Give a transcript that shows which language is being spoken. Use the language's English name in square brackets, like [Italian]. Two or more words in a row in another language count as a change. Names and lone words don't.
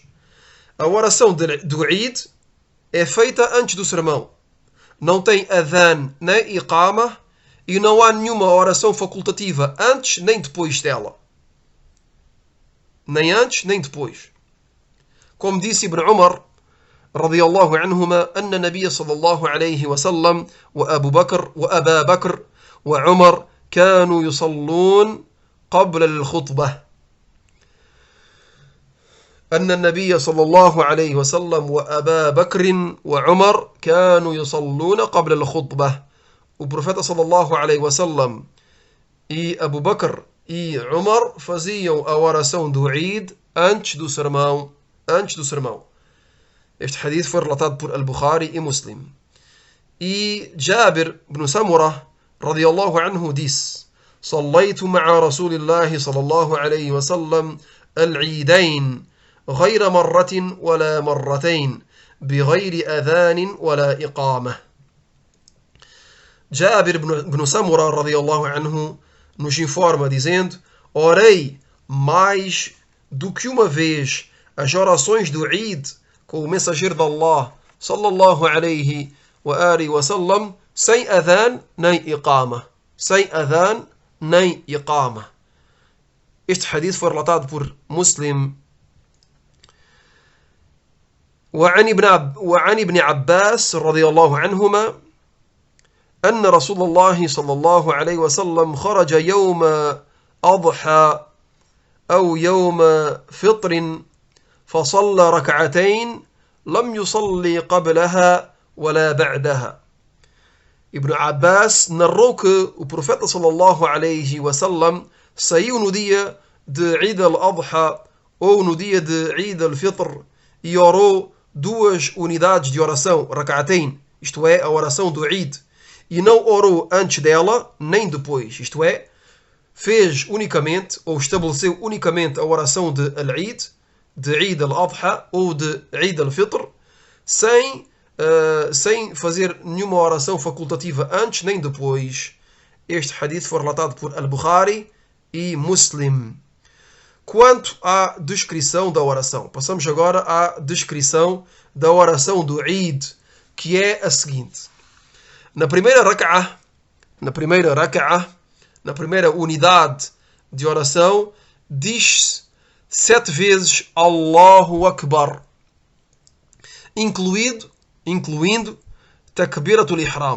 [Portuguese] A oração do Eid é feita antes do sermão. Não tem adhan nem iqama e não há nenhuma oração facultativa antes nem depois dela. Nem antes nem depois. Como disse Ibn Umar [Arabic] رضي الله عنهما أن النبي صلى الله عليه وسلم وأبو بكر وأبا بكر وعمر كانوا يصلون قبل الخطبة. أن النبي صلى الله عليه وسلم وأبا بكر وعمر كانوا يصلون قبل الخطبة. [Portuguese] O profeta [Arabic] صلى الله عليه وسلم [Portuguese] e Abu Bakr e Umar faziam a oração do Eid antes do sermão. Este hadith foi relatado por Al-Bukhari e Muslim. [Arabic] E Jabir ibn Samurah رضي الله عنه disse: صليت مع رسول الله صلى الله عليه وسلم العيدين غير مرة ولا مرتين بغير أذان ولا إقامة. [Portuguese] Jabir ibn Samurah [Arabic] رضي الله عنه [Portuguese] nos informa dizendo: orei mais do que uma vez as orações do Eid com o mensageiro de Allah [Arabic] صلى الله عليه وآله وسلم [Portuguese] sem adhan nem iqama. Sem adhan nem iqama. Este hadith foi relatado por Muslim. [Arabic] وعن ابن عباس رضي الله عنهما أن رسول الله صلى الله عليه وسلم خرج يوم أضحى أو يوم فطر فصلى ركعتين لم يصلي قبلها ولا بعدها. [Portuguese] Ibn Abbas narrou que o profeta [Arabic] صلى الله عليه وسلم [Portuguese] saiu no dia de Eid al-Adha ou no dia de Eid al-Fitr e orou duas unidades de oração, rak'atayn, isto é, a oração do Eid, e não orou antes dela nem depois, isto é, fez unicamente ou estabeleceu unicamente a oração de al-Eid, de Eid al-Adha ou de Eid al-Fitr, sem fazer nenhuma oração facultativa antes nem depois. Este hadith foi relatado por Al-Bukhari e Muslim. Quanto à descrição da oração, passamos agora à descrição da oração do Eid, que é a seguinte: na primeira unidade de oração, diz-se 7 vezes [Arabic] الله أكبر, [Portuguese] incluindo [Arabic] تكبيرة الإحرام.